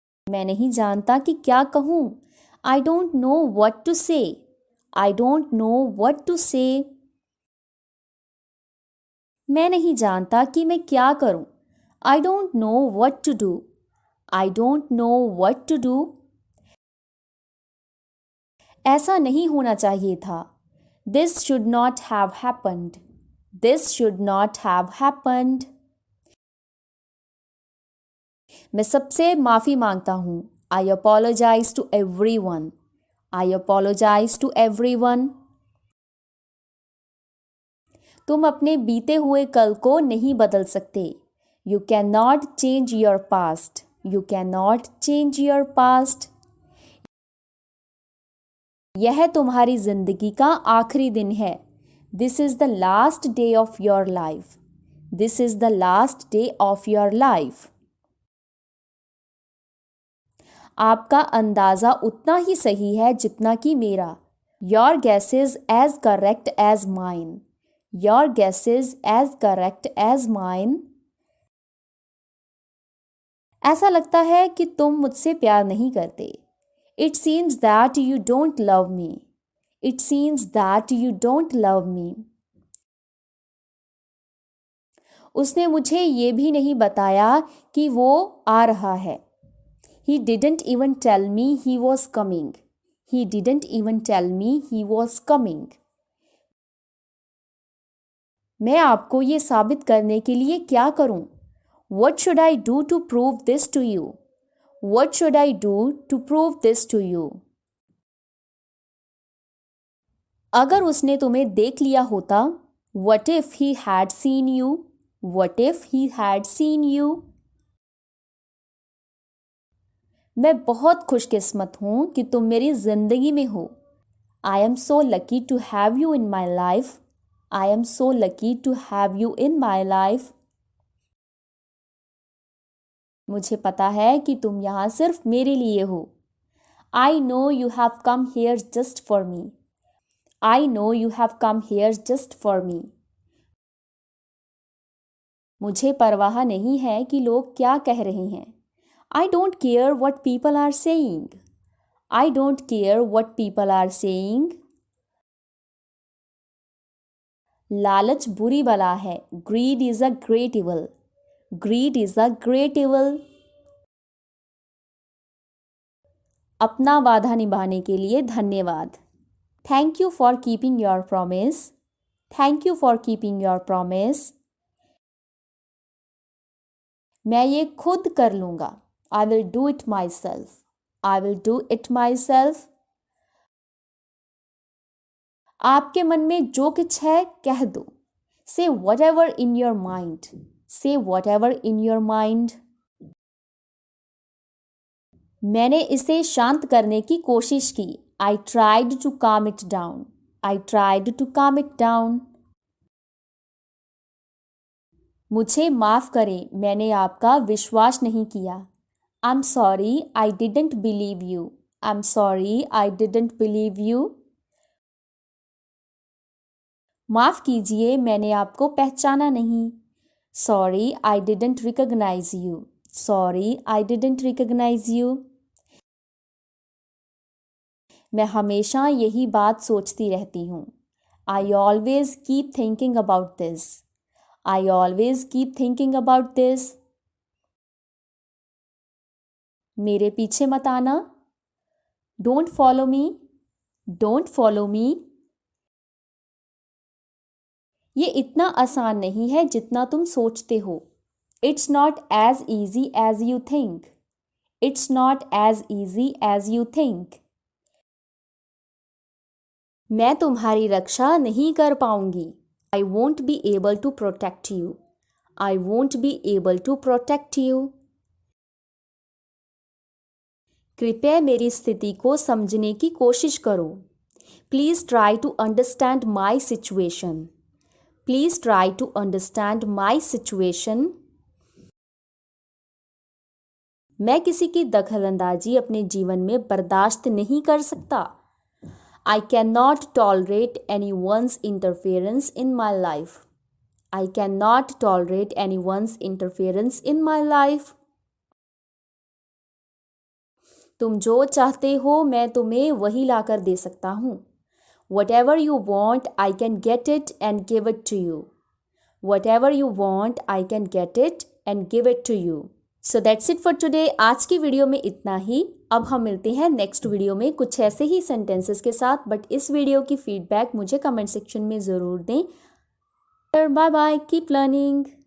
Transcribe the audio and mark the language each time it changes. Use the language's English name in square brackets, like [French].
[Hindi] मैं नहीं जानता कि क्या कहूं. [English] I don't know what to say. I don't know what to say. [Hindi] मैं नहीं जानता कि मैं क्या करूं. [English] I don't know what to do. I don't know what to do. [Hindi] ऐसा नहीं होना चाहिए था. [English] This should not have happened. This should not have happened. [Hindi] मैं सबसे माफ़ी मांगता हूँ. [English] I apologize to everyone. I apologize to everyone. [Hindi] तुम अपने बीते हुए कल को नहीं बदल सकते. [English] You cannot change your past. You cannot change your past. [Hindi] यह तुम्हारी जिंदगी का आखिरी दिन है. [English] This is the last day of your life. This is the last day of your life. [Hindi] आपका अंदाज़ा उतना ही सही है जितना कि मेरा. [English] Your guess is as correct as mine. Your guess is as correct as mine. [Hindi] ऐसा लगता है कि तुम मुझसे प्यार नहीं करते. [English] It seems that you don't love me. It seems that you don't love me. [Hindi] उसने मुझे ये भी नहीं बताया कि वो आ रहा है. [English] He didn't even tell me he was coming. He didn't even tell me he was coming. [Hindi] मैं आपको ये साबित करने के लिए क्या करूं? [English] What should I do to prove this to you? What should I do to prove this to you? [Hindi] अगर उसने तुम्हें देख लिया होता. [English] What if he had seen you? What if he had seen you? [Hindi] मैं बहुत खुशकिस्मत हूँ कि तुम मेरी ज़िंदगी में हो. [English] I am so lucky to have you in my life. I am so lucky to have you in my life. [Hindi] मुझे पता है कि तुम यहाँ सिर्फ मेरे लिए हो. [English] I know you have come here just for me. I know you have come here just for me. [Hindi] मुझे परवाह नहीं है कि लोग क्या कह रहे हैं. [English] I don't care what people are saying. I don't care what people are saying. [Hindi] लालच बुरी बला है. [English] Greed is a great evil. Greed is a great evil. [Hindi] अपना वादा निभाने के लिए धन्यवाद. [English] Thank you for keeping your promise. Thank you for keeping your promise. [Hindi] मैं ये खुद कर लूँगा. [English] I will do it myself. I will do it myself. [Hindi] आपके मन में जो कुछ है कह दो. [English] Say whatever in your mind. Say whatever in your mind. [Hindi] मैंने इसे शांत करने की कोशिश की. [English] I tried to calm it down. I tried to calm it down. [Hindi] मुझे माफ़ करें, मैंने आपका विश्वास नहीं किया. [English] I'm sorry, I didn't believe you. I'm sorry, I didn't believe you. [Hindi] माफ़ कीजिए, मैंने आपको पहचाना नहीं. [English] Sorry, I didn't recognize you. Sorry, I didn't recognize you. [Hindi] मैं हमेशा यही बात सोचती रहती हूँ. [English] I always keep thinking about this. I always keep thinking about this. [Hindi] मेरे पीछे मत आना. [English] Don't follow me. Don't follow me. [Hindi] ये इतना आसान नहीं है जितना तुम सोचते हो. [English] It's not as easy as you think. It's not as easy as you think. [Hindi] मैं तुम्हारी रक्षा नहीं कर पाऊंगी. [English] I won't be able to protect you. I won't be able to protect you. [Hindi] कृपया मेरी स्थिति को समझने की कोशिश करो. [English] Please try to understand my situation. Please try to understand my situation. [Hindi] मैं किसी की दखलंदाजी अपने जीवन में बर्दाश्त नहीं कर सकता. [English] I cannot tolerate anyone's interference in my life. I cannot tolerate anyone's interference in my life. [Hindi] तुम जो चाहते हो मैं तुम्हें वही लाकर दे सकता हूँ. [English] Whatever you want, I can get it and give it to you. Whatever you want, I can get it and give it to you. So that's it for today. [Hindi] आज की वीडियो में इतना ही. अब हम मिलते हैं नेक्स्ट वीडियो में कुछ ऐसे ही सेंटेंसेस के साथ. बट इस वीडियो की फीडबैक मुझे कमेंट सेक्शन में ज़रूर दें. [English] Bye bye. Keep learning.